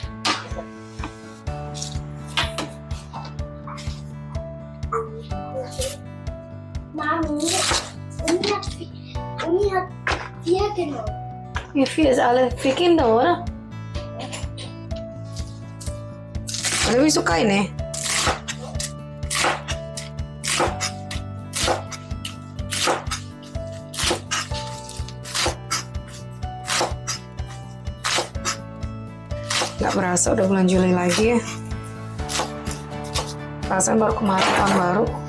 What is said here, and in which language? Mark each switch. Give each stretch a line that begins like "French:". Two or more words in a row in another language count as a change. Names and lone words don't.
German: Mami, Uni hat 4 genommen. Wie viel ist alle? 4 Kinder, oder? Oder wie
Indonesian: suka ini? Gak berasa udah bulan Juli lagi ya. Perasaan baru kemarin tahun baru.